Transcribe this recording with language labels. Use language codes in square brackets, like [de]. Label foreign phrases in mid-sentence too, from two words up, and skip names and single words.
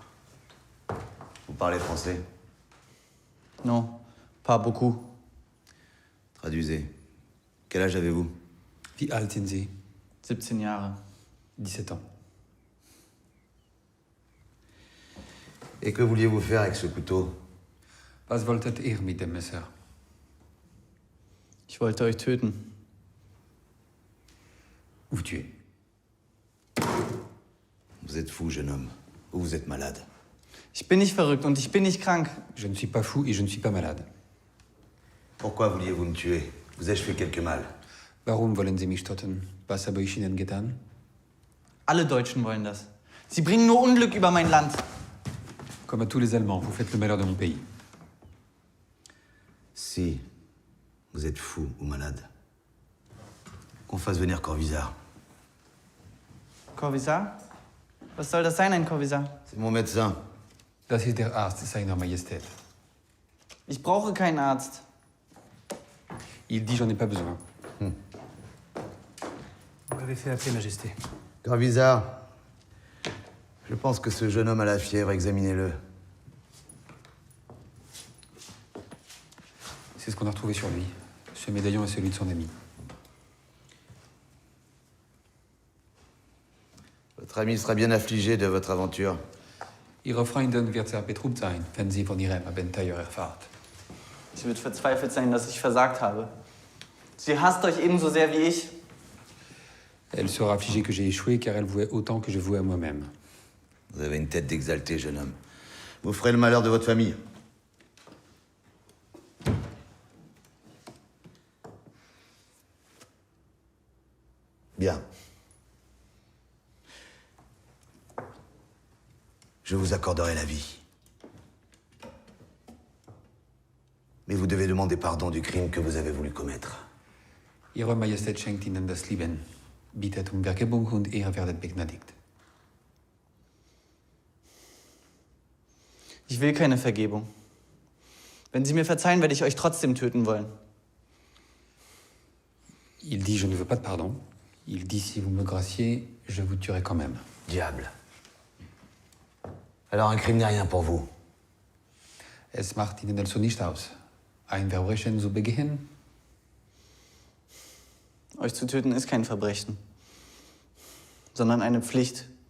[fr] Vous parlez français? Non, pas beaucoup. Traduisez. Quel âge avez-vous? [de] Wie alt sind Sie? 17 Jahre. [fr] 17 ans. Et que vouliez-vous faire avec ce couteau? [de] Was wolltet ihr mit dem Messer? Ich wollte euch töten. [fr] Vous tuer. Vous êtes fou, jeune homme. Ou vous êtes malade. [de] Ich bin nicht verrückt und ich bin nicht krank. [fr] Je ne suis pas fou et je ne suis pas malade. Pourquoi vouliez-vous me tuer? Vous ai-je fait quelque mal? [de] Warum wollen Sie mich töten? Was habe ich Ihnen getan? Alle Deutschen wollen das. Sie bringen nur Unglück über mein Land. [fr] Comme à tous les Allemands, vous faites le malheur de mon pays. Si vous êtes fou ou malade, qu'on fasse venir Corvisart. Corvisart? [de] Was soll das sein, ein Corvisart? [fr] C'est mon médecin. [de] Das ist der Arzt seiner Majestät. Ich brauche keinen Arzt. [fr] Il dit j'en ai pas besoin. Vous m'avez fait appeler, Majesté. Corvisart, je pense que ce jeune homme a la fièvre. Examinez-le. C'est ce qu'on a retrouvé sur lui. Ce médaillon est celui de son ami. Votre ami sera bien affligé de votre aventure. [de] Ihre Freundin wird sehr betrübt sein, wenn sie von ihrem Abenteuer erfahrt. Sie wird verzweifelt sein, dass ich versagt habe. Sie hasst euch ebenso sehr wie ich. [fr] Elle sera affligée que j'ai échoué car elle vouait autant que je vouais à moi-même. Vous avez une tête d'exalté, jeune homme. Vous ferez le malheur de votre famille. Bien. Je vous accorderai la vie. Mais vous devez demander pardon du crime que vous avez voulu commettre. [de] Ihre Majestät schenkt Ihnen das Leben, bittet um Vergebung und ihr werdet begnadigt. Ich will keine Vergebung. Wenn Sie mir verzeihen, werde ich euch trotzdem töten wollen. [fr] Il dit je ne veux pas de pardon. Il dit si vous me graciez, je vous tuerai quand même. Diable. Alors un crime n'est rien pour vous. [de] Es macht Ihnen also nicht aus, ein Verbrechen zu begehen? Euch zu töten ist kein Verbrechen, sondern eine Pflicht.